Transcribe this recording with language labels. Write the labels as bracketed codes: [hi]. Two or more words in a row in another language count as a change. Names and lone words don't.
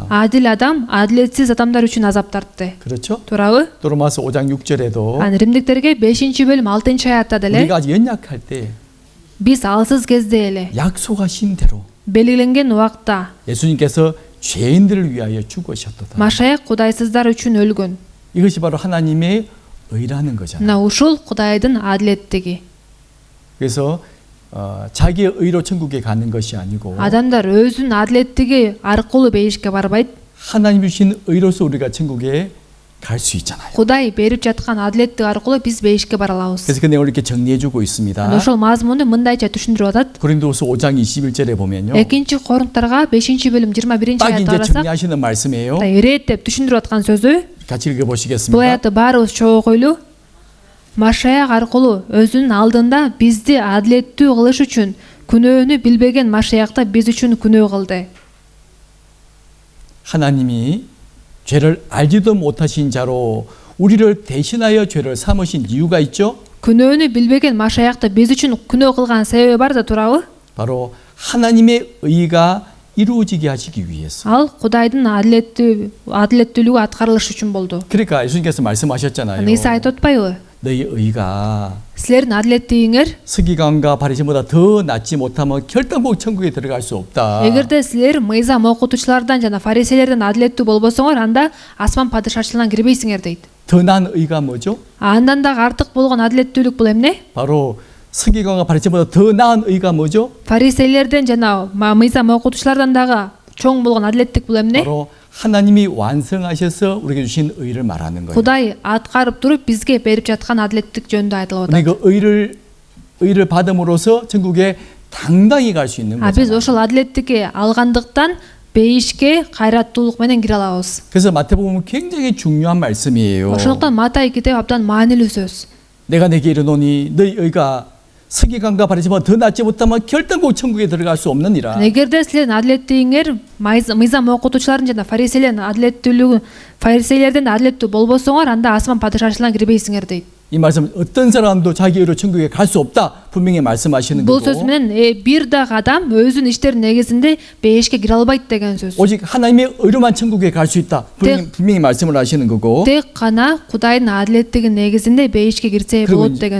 [ky] Адил адам адилетсиз адамдар үчүн азап тартты. [ko] 그렇죠? [ky] Туурабы? [ko] 로마서 5장 6절에도 [ky] Аны римдиктерге 5-бөлүм 6 аятта деле [ko] 우리가 아직 연약할 때 [ky] биз алсыз кезде эле [ko] 약속하신 대로 [ky] белгиленген убакта [ko] 예수님께서 죄인들을 위하여 죽으셨도다. [ky] Машаяк кудайсыздар үчүн өлгөн. [ko] 이것이 바로 하나님의 의라는 거잖아요. [ky] Мына ушул Кудайдын адилеттиги. [ko] 그래서 자기의 의로 천국에 가는 것이 아니고 [ky] Адамдар өзүнүн адилеттиги аркылуу бейишке барбайт. [ko] 하나님 주신 의로서 우리가 천국에 갈 수 있잖아요. [ky] Кудай берип жаткан адилеттик аркылуу биз бейишке бара алабыз. [ko] 그래서 그 내용을 이렇게 정리해주고 있습니다. [ky] Ошол мазмунду мындайча түшүндүрүп атат. [ko] 고린도서 5장 21절에 보면요. [ky] 2-Коринтарга 5-бөлүм 21 [ko] 딱 [ky] аятты [ko] 이제 [ky] карасак, [ko] 정리하시는 말씀이에요. [ky] иреттеп түшүндүрүп аткан сөзү, [ko] 같이 [ky] бул [ko] 읽어보시겠습니다. [ky] аятты баарыбыз чогуу койлу. Машаяк аркылуу өзүнүн алдында бизди адилеттүү кылыш үчүн күнөөнү билбеген Машаякта биз үчүн күнөө кылды. [ko] 하나님이 죄를 알지도 못하신 자로 우리를 대신하여 죄를 삼으신 이유가 있죠. [ky] Күнөөнү билбеген Машаякта биз үчүн күнөө кылган себеби бар да, туурабы? [ko] 바로 하나님의 의가 이루어지게 하시기 위해서. [ky] Ал Кудайдын адилеттүүлүгү аткарылыш үчүн болду. [ko] 그러니까 예수님께서 말씀하셨잖아요. [ky] Иса айтып атпайбы? [ko] 너희 의가 [ky] Силердин адилеттигиңер [ko] 서기관과 바리새인보다 더 낫지 못하면 결단코 천국에 들어갈 수 없다. [ky] эгерде силер мыйзам окутуучулардан жана фарисейлерден адилеттүү болбосоңор, анда асман падышачылыгына кирбейсиңер дейт. [ko] 더 나은 의가 뭐죠? [ky] Андан дагы артык болгон адилеттүүлүк бул эмне? [ko] 바로 서기관과 바리새인보다 더 나은 의가 뭐죠? [ky] Фарисейлерден жана мыйзам окутуучулардан дагы чоң болгон адилеттик бул эмне? [ko] 바로 하나님이 완성하셔서 우리에게 주신 의를 말하는 거예요. [ky] Кудай аткарып туруп бизге берип жаткан адилеттик жөнүндө айтылып [ko] 우리 [ky] атат. [ko] 그 의를 받음으로써 천국에 당당히 갈 수 있는 [ky] Биз [ko] 거죠. [ky] ошол адилеттикти алгандыктан бейишке кайраттуулук менен кире алабыз. [ko] 그래서 마태복음 굉장히 중요한 말씀이에요. [ky] Ошондуктан Матай китеби абдан маанилүү сөз. [ko] 내가 не게 이르노니 너희 의가 서기관과 바리새인보다 더 낫지 못하면 결단코 천국에 들어갈 수 없느니라. [ky] Эгерде силердин адилеттигиңер мыйзам окутуучулардын жана фарисейлерден адилеттүү болбосоңор, анда асман падышачылыгына кирбейсиңер дейт. [ko] 이 말씀 어떤 사람도 자기 의로 천국에 갈 수 없다 분명히 말씀하시는 [ky] Бул [ko] 거고. [ky] сөз менен бир дагы адам өзүнүн иштеринин негизинде бейишке кире албайт деген сөз. [ko] 오직 하나님의 의로만 천국에 갈 수 있다 분명히 말씀을 하시는 거고. [ky] Тек гана Кудайдын адилеттигинин негизинде бейишке кирсе болот деген